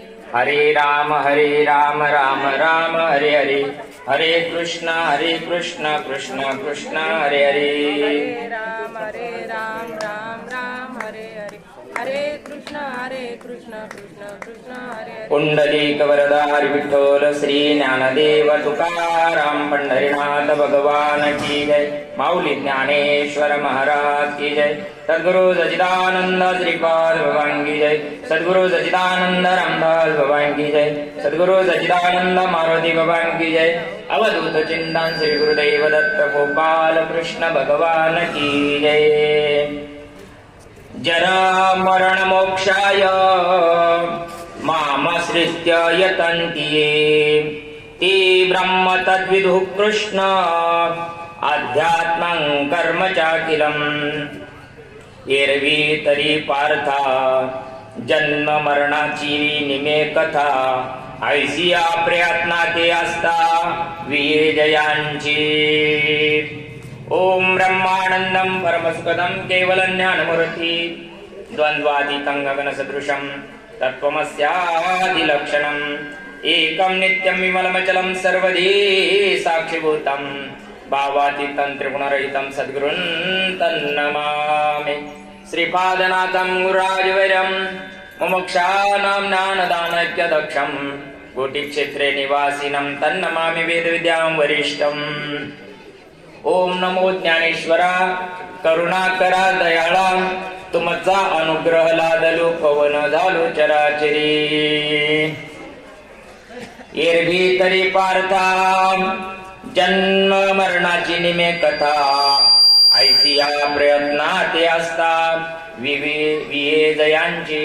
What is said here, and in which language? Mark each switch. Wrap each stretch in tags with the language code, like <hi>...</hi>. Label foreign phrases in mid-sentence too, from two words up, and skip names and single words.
<sa>हरे राम राम राम हरे हरे, हरे कृष्ण कृष्ण कृष्ण हरे हरे। हरे राम राम हरे हरे, हरे कृष्ण कृष्ण कृष्ण हरे हरे।</sa> <mr>पुंडलिक वरदार विठ्ठल श्री ज्ञानदेव तुकाराम।</mr> <hi>पंढरीनाथ भगवान की जय। माऊली ज्ञानेश्वर महाराज की जय। सद्गुरु सच्चिदानंद श्रीपाद भगवान की जय। सद्गुरु सच्चिदानंद रामदास भगवान की जय। सद्गुरु सच्चिदानंद मारुति भगवान की जय। अवधूत चिंतन श्री गुरुदेव दत्त गोपाल कृष्ण भगवान की जय।</hi> <sa>जरा मरण मोक्षाय मामश्रित्य यतन्ति ये, ते ब्रह्म तद्विदुः कृष्ण अध्यात्मं कर्म चाखिलम्।</sa> <mr>एरवी तरी पार्था जन्म मरणाची निमे कथा, ऐसी या प्रयत्ना ते असता विजयांची।</mr> <sa>ओम ब्रह्मानंदं परमसुखदं केवलं ज्ञानमूर्ति, द्वन्द्वातीतं गगनसदृशं तत्त्वमस्यादिलक्षणम्। एकं नित्यं विमलमचलं सर्वधी साक्षिभूतं, भावातीतं त्रिगुणरहितं सद्गुरुं तन्नमामि। श्रीपादनाथं गुरुराजवैरं मुमुक्षाणां ज्ञानदानैक्यदक्षं, कोटिक्षेत्रे निवासिनं तन्नमामि वेदविद्यां वरिष्ठम्।</sa> <mr>ओम नमो ज्ञानेश्वरा, करुणाकरा दयाळा, तुमचा अनुग्रह लादलो पवन झालो चराचरी। एरवी तरी पार्था जन्म मरणाची निमे कथा, ऐसी या प्रयत्ना ते असता विजयांची।</mr>